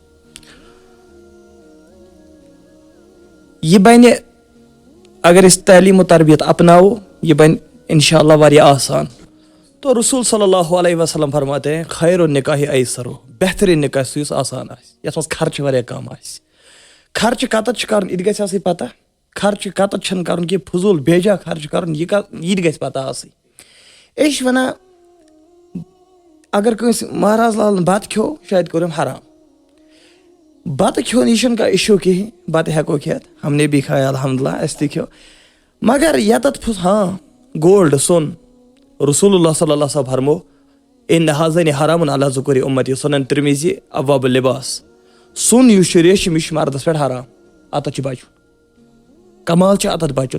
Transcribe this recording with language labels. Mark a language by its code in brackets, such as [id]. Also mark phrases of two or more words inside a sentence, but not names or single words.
[ks] یہ بنہِ اگر أسۍ تعلیم و تربیت اپناوو یہ بنہِ انشاء اللہ واریاہ آسان. [ur] تو رسول [ar] صلی اللہ علیہ وسلم [ur] فرماتے ہیں [ar] خیر النکاح ایسرو. [ks] بہترین نکاح سُہ یُس آسان آسہِ یتھ منٛز خرچہٕ واریاہ کم آسہِ. خرچہٕ کتتھ چھُ کرُن یہِ تہِ گژھِ آسٕنۍ پتہ. خرچہٕ کتتھ چھُنہٕ کرُن کہِ فضوٗل بیجا خرچہٕ کرُن یہِ تہِ گژھِ پتہ آسٕنۍ. أسۍ چھِ ونان اگر کٲنٛسہِ مہراز لالن بتہٕ کھیوٚو شاید کوٚرُم حرام. بتہٕ کھیوٚن یہِ چھُنہٕ کانٛہہ اِشوٗ کِہیٖنۍ بتہٕ ہٮ۪کو کھٮ۪تھ [ur] ہم نے بھی کھایا [ks] الحمدللہ اَسہِ تہِ کھیوٚو. مگر یتتھ ہاں گولڈ سۄن رسول اللہ [ar] صلی اللہ علیہ وسلم [ks] فرمو [ar] اِن حاذین حرام علی ذکوری اُمتی [ks] سنن ترمذی ابواب اللباس. سۄن یُس چھُ ریشم یہِ چھُ مردس پٮ۪ٹھ حرام. اتتھ چھُ بچُن کمال چھُ اتتھ بچُن.